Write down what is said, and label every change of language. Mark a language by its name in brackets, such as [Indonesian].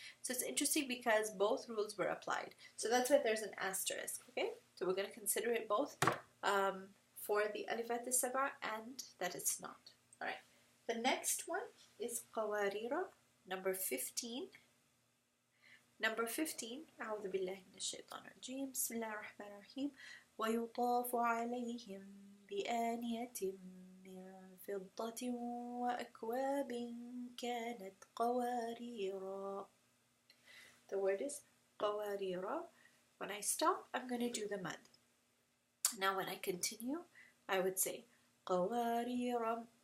[English] So it's interesting because both rules were applied. So that's why there's an asterisk, okay? So we're going to consider it both for the Alifaat Sab'a and that it's not. Alright. The next one is Qawarira, number 15. Number 15, [Arabic] أعوذ بالله من الشيطان الرجيم بسم الله الرحمن الرحيم ويطاف عليهم بآنية من فضة وأكواب كانت قواريرا. [English] The word is قواريرا. When I stop, I'm going to do the mad. Now when I continue, I would say قواريرا.